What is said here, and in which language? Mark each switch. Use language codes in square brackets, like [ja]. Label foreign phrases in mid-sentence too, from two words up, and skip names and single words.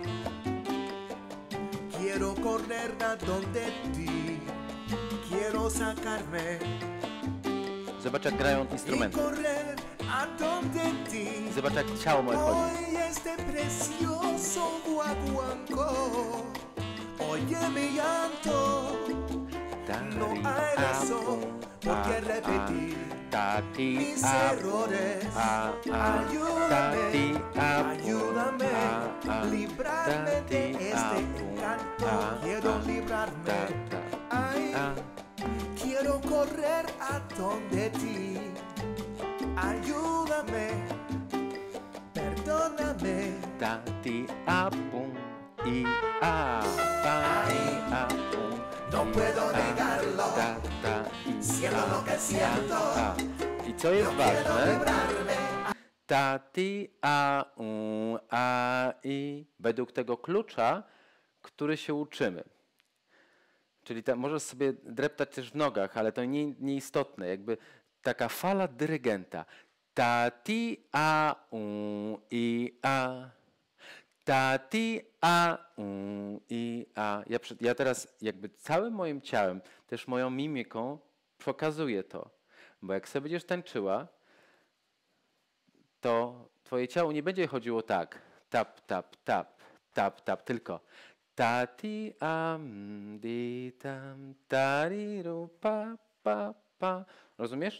[es] quiero correr a donde ti, quiero sacarme [pl] Zobacz, jak grają [es] y [pl] instrumenty. [es] correr a donde ti. [pl] Zobacz, jak ciało moje chodzi. [es] Hoy este precioso guaguancó, oye mi llanto, no hay razón por qué repetir mis errores. Ayúdame, ayúdame, librarme de este encanto. Quiero librarme, ay, quiero correr a donde ti. Ayúdame, perdóname. Ta, ti, a, pum, i, a, pa, i, a, pum. No puedo negarlo, Ta, ta, i, siento a, lo que siento. a. [pl] I co jest [es] Quiero [pl] ważne? [es] librarme. Ta, ti, a, i. [pl] Według tego klucza, który się uczymy. Czyli możesz sobie dreptać też w nogach, ale to nieistotne. Jakby taka fala dyrygenta. Ta, ti, a, i, a. Ta, ti, a, i, a. Ja teraz jakby całym moim ciałem, też moją mimiką pokazuję to. Bo jak sobie będziesz tańczyła, to twoje ciało nie będzie chodziło tak. Tap, tap, tap, tap, tap, tylko ta, ti, a, di, tam, tariru, pa, pa, pa. Rozumiesz?